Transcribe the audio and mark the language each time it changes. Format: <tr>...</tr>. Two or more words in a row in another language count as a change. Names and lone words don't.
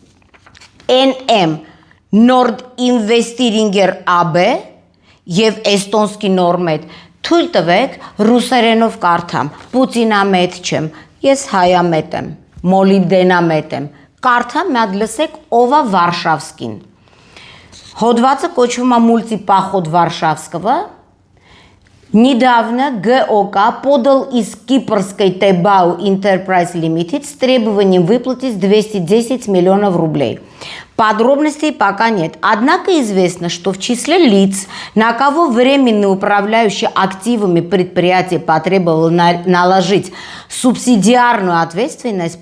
<hy>NM Nord Investiringer AB եւ Էստոնսկի Նորմեդ, թույլ տվեք ռուսերենով կարդամ, Պուտինամետ չեմ, ես հայամետ եմ, մոլիբդենամետ եմ, կարդամ մի հատ լսեք ով է Վարշավսկին։ Հոդվածը կոչվում է «Мультипоход Варшавского».</hy> <ru>Недавно ГОК подал из Кипрской ТБАУ Enterprise Limited с требованием выплатить 210 миллионов рублей. Подробностей пока нет. Однако известно, что в числе лиц, на кого временно управляющий активами предприятие потребовало наложить субсидиарную ответственность</ru>